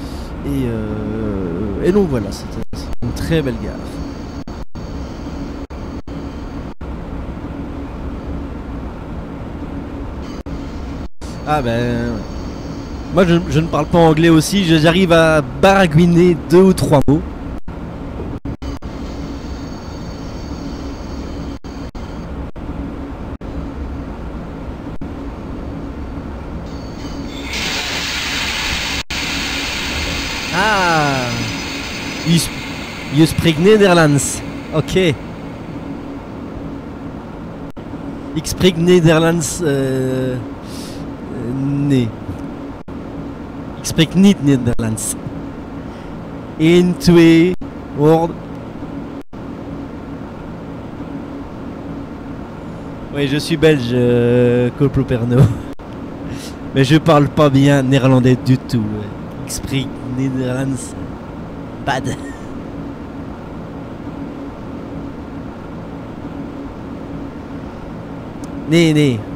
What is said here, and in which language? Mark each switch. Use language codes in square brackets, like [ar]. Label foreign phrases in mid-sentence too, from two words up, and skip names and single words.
[fr] Et donc voilà, c'est une très belle gare. Ah ben... Moi je ne parle pas anglais aussi, j'arrive à baragouiner 2 ou 3 mots. [en] Ah, you speak Nederlands. Ok. [nl] Ik spreek Nederlands. Nee. Ik spreek niet Nederlands. 1, 2 woorden. [fr] Oui, je suis belge, Corporal Pernod. Mais je parle pas bien néerlandais du tout. [nl] Ik spreek Nederlands bad. Nee, nee.